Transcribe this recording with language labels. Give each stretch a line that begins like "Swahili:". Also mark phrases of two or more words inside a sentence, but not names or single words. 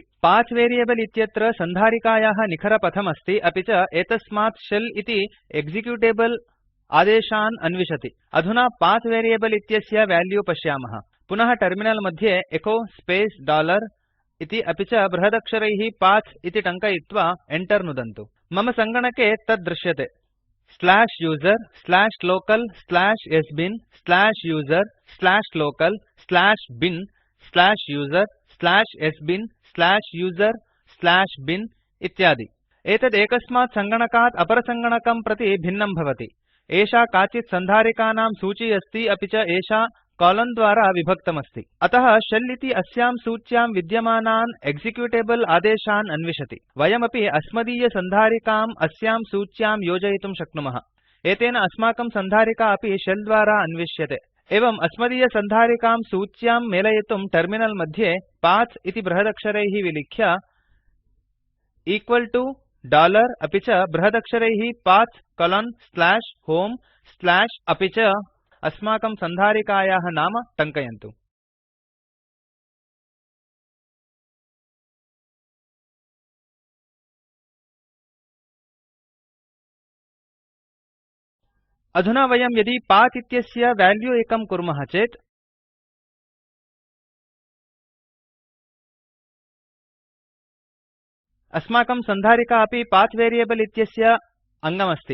English: path variable
Sanskrit: इत्यत्र सन्धारिकायाः निखरपथम् अस्ति, अपि च एतस्मात् शेल इति एक्जिक्यूटेबल आदेशान् अन्विषति। अधुना
English: path variable
Sanskrit: इत्यस्य वेल्यू पश्यामः। पुनः टर्मिनल मध्ये
English: echo space
Sanskrit: $, इति अपि च बृहदक्षरैः path इति टङ्कयित्वा enter नुदन्तु। मम सङ्गणके तत् दृश्यते। /user/local/sbin/user/local/bin /user/sbin/user/bin इत्यादि। एतद् एकस्मात् सङ्गणकात् अपरसङ्गणकं प्रति भिन्नं भवति। एषा काचित् सन्धारिकानां सूची अस्ति, अपि च एषा कोलोन द्वारा विभक्तमस्ति। अतः शेल इति अस्यां सूच्यां विद्यमानान् एक्जिक्यूटेबल आदेशान् अन्विषति। वयमपि अस्मदीयसन्धारिकाम् अस्यां सूच्यां योजयितुं शक्नुमः। एतेन अस्माकं सन्धारिका अपि शेल द्वारा अन्विष्यते। एवम् अस्मदीयसन्धारिकां सूच्यां मेलयितुं टर्मिनल मध्ये पथ इति बृहदक्षरैः विलिख्य $, अपि च बृहदक्षरैः path:/home/ अपि च अस्माकं सन्धारिकायाः नाम टङ्कयन्तु। अधुना वयं यदि पथ इत्यस्य वेल्यू एकं कुर्मः चेत् अस्माकं सन्धारिका अपि
English: path variable
Sanskrit: इत्यस्य अङ्गमस्ति।